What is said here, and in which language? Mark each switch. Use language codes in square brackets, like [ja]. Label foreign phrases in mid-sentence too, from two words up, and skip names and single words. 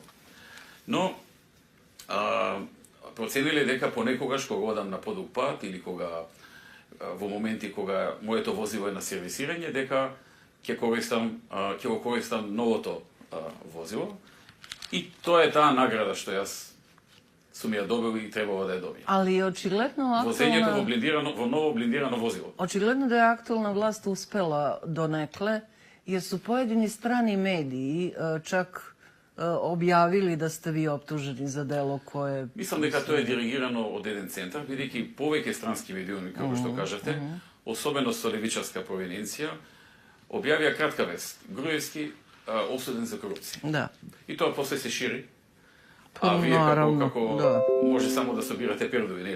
[mk] Но процениле дека понекогаш кога одам на подуг пат или кога во моменти кога моето возило е на сервисирање, дека ќе го користам новото возило. И тоа е таа награда што јас сум ја добил и требало да ја добијам. [sr] Ali očigledno aktualna... [mk] во ново блиндирано возило. [sr] Očigledno da je aktualna vlast uspela donekle jer su pojedini strani mediji čak objavili da ste vi optuženi za delo koje... [mk] Mislim дека тоа е диригирано од еден центар, бидејќи повеќе странски медиуми, како што кажете, особено со левичарска провиненција, објавија кратка вест. Груевски осуден за корупција. Да. И тоа после се шири. А вие како може само да собирате пердови, нели?